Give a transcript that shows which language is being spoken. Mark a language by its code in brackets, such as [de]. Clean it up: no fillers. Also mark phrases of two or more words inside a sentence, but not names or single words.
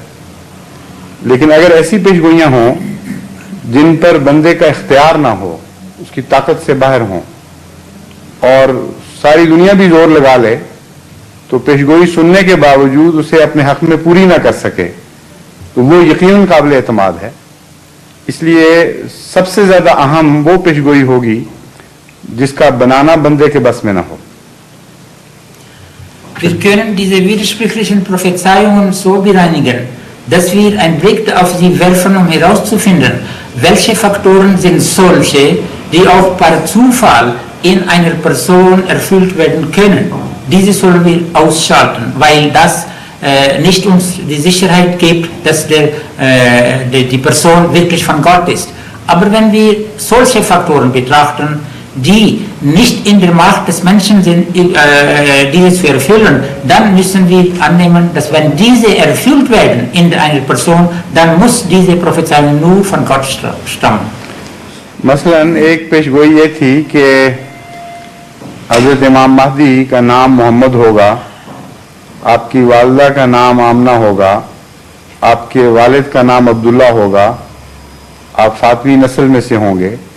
[ur] لیکن اگر ایسی پیشگوئیاں ہوں جن پر بندے کا اختیار نہ ہو، اس کی طاقت سے باہر ہوں، اور ساری دنیا بھی زور لگا لے تو پیشگوئی سننے کے باوجود اسے اپنے حق میں پوری نہ کر سکے، تو وہ یقیناً قابل اعتماد ہے. اس لیے سب سے زیادہ اہم وہ پیشگوئی ہوگی جس کا بنانا بندے کے بس میں نہ ہو. [de] Wir können diese widersprüchlichen Prophezeiungen so bereinigen, dass wir einen Blick auf sie werfen, um herauszufinden, welche Faktoren sind solche, die auch per Zufall in einer Person erfüllt werden können. Diese sollen wir ausschalten, weil das nicht uns die Sicherheit gibt, dass die Person wirklich von Gott ist. Aber wenn wir solche Faktoren betrachten, die nicht in der Macht des Menschen sind, dieses zu erfüllen, dann müssen wir annehmen, dass wenn diese erfüllt werden in einer Person, dann muss diese Prophezeiung nur von Gott stammen. [ur] مثلاً ایک پیشگوئی یہ تھی کہ حضرت امام مہدی کا نام محمد ہوگا، آپ کی والدہ کا نام آمنہ ہوگا، آپ کے والد کا نام عبداللہ ہوگا، آپ فاطمی نسل میں سے ہوں گے.